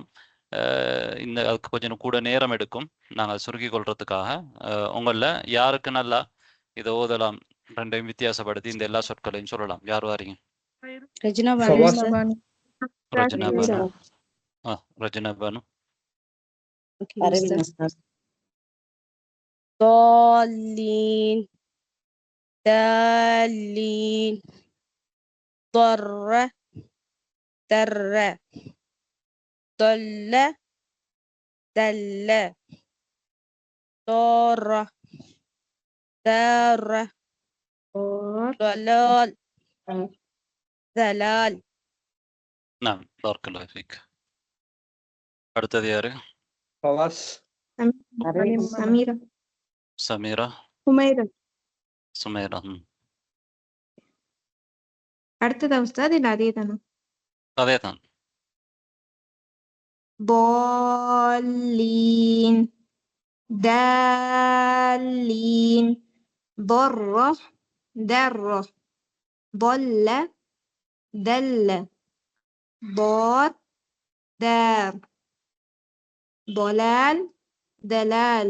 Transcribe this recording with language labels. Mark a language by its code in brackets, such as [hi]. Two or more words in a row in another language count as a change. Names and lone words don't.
[ta] இந்த அதுக்கு கொஞ்சம் கூட நேரம் எடுக்கும். நாங்கள் சுருக்கி கொள்றதுக்காக உங்களில் யாருக்கு நல்லா இதை ஓதலாம், ரெண்டையும் வித்தியாசப்படுத்தி இந்த எல்லா சொற்களையும் சொல்லலாம், யார் வாரீங்க? ரஜினா பானு. ரஜினா பானு. ரஜினா பானு. [ar] ضالين دالين ضر در ضل دل ضارة دارة ضلال ذلال. نعم بارك الله فيك. [ta] அடுத்தது யாரு? [ar] خلاص. [ta] سميرة சமீரா, حميرة சுமைரா. அடுத்ததா உஸ்தாத் இல்ல அதே தானா? அதே தான். [ar] ضالين دالين ضرة درة ضل دل ضاد دار ضلال دلال.